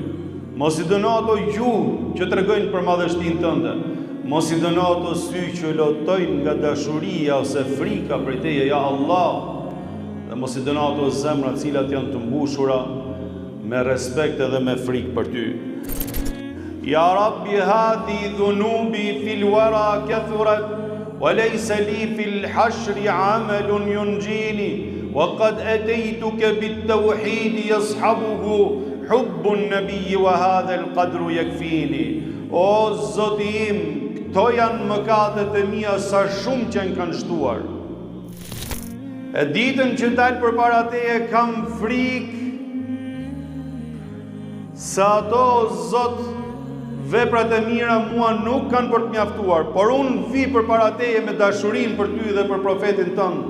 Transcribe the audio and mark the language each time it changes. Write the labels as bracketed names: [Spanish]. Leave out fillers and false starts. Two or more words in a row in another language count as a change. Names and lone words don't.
[Albanian] Mos i dëno ato gjuhë që tregojnë për madhështinë tënde. Mos i dëno ato sy që lotojnë nga dashuria ose frika prej teje, [Arabic] يا الله. [Albanian] Dhe mos i dëno ato zemra të cilat janë të mbushura me respekt edhe me frikë për ty. [Arabic] يا ربي هذي ذنوبي في الورى كثرت وليس لي في الحشر عمل ينجيني وقد أتيتك بالتوحيد يصحبه حب النبي وهذا القدر يكفيني. [Albanian] O Zoti im, këto janë mëkatet e mia sa shumë që kanë shtuar. E ditën që dal përpara teje kam frikë se ato Zot veprat e mira mua nuk kanë për të mjaftuar, por unë vi përpara teje me dashurinë për ty dhe për profetin tënd.